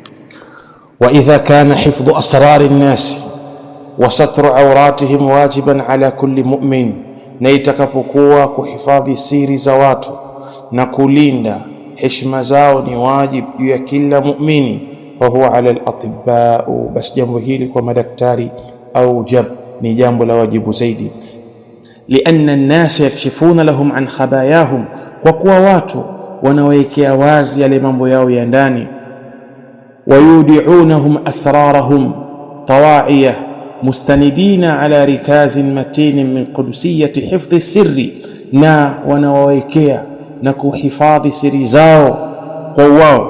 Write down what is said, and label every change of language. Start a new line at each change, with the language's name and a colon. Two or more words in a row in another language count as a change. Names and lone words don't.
Arabic: وإذا كان حفظ أسرار الناس وستر عوراتهم واجبا على كل مؤمن,
Swahili: na itakapokuwa kuhifadhi siri za watu na kulinda heshima zao ni wajib juu ya kila muumini,
Arabic: فهو على الأطباء,
Swahili: bas jambo hili kwa madaktari au jab ni jambo la wajibu zaidi.
Arabic: لأن الناس يكشفون لهم عن خباياهم,
Swahili: kwa kuwa watu wanawekea wazi yale mambo yao ya ndani.
Arabic: ويودعونهم أسرارهم طواعية مستندين على ركاز متين من قدسية حفظ السر,
Swahili: na wanawawekea na kuhifadhi siri zao kwa wao.